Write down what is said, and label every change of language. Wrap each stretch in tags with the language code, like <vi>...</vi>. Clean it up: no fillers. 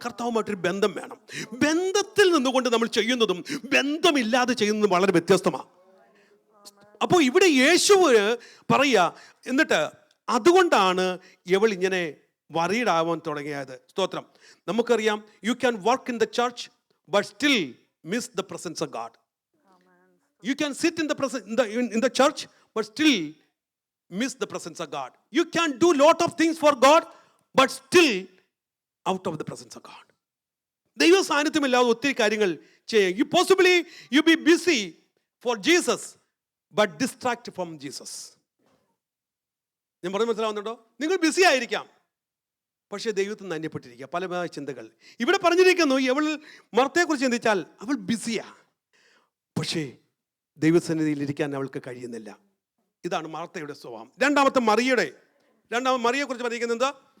<ml>കർത്താവുമായിട്ടൊരു ബന്ധം വേണം. ബന്ധത്തിൽ നിന്നുകൊണ്ട് നമ്മൾ ചെയ്യുന്നതും ബന്ധമില്ലാതെ ചെയ്യുന്നതും വളരെ വ്യത്യസ്തമാണ്. അപ്പോൾ ഇവിടെ യേശു പറയുക, എന്നിട്ട് അതുകൊണ്ടാണ് ഇവൾ ഇങ്ങനെ വറീഡാവാൻ തുടങ്ങിയത്. സ്തോത്രം. നമുക്കറിയാം,</ml> <en>You can work in the church but still miss the presence of God. You can sit in the church but still miss the presence of God. You can do lot of things for God but still out of the presence of God.</en> <ml>ദൈവ സാന്നിധ്യമില്ലാതെ ഒത്തിരി കാര്യങ്ങൾ ചെയ്യാം.</ml> <en>You possibly you be busy for Jesus but distract from Jesus.</en> <ml>ഞാൻ പറഞ്ഞു മനസ്സിലാവുന്നുണ്ടോ? നിങ്ങൾ BC ആയിരിക്കാം, പക്ഷേ ദൈവത്തിൽ നിന്ന് അന്യപ്പെട്ടിരിക്കുക പല ചിന്തകൾ. ഇവിടെ പറഞ്ഞിരിക്കുന്നു, അവൾ മർത്തയെക്കുറിച്ച് ചിന്തിച്ചാൽ അവൾ ബിസിയാ, പക്ഷേ ദൈവസന്നിധിയിൽ ഇരിക്കാൻ അവൾക്ക് കഴിയുന്നില്ല. ഇതാണ് മാർത്തയുടെ സ്വഭാവം. രണ്ടാമത്തെ മറിയെക്കുറിച്ച് പറഞ്ഞിരിക്കുന്നത് എന്താ?</ml>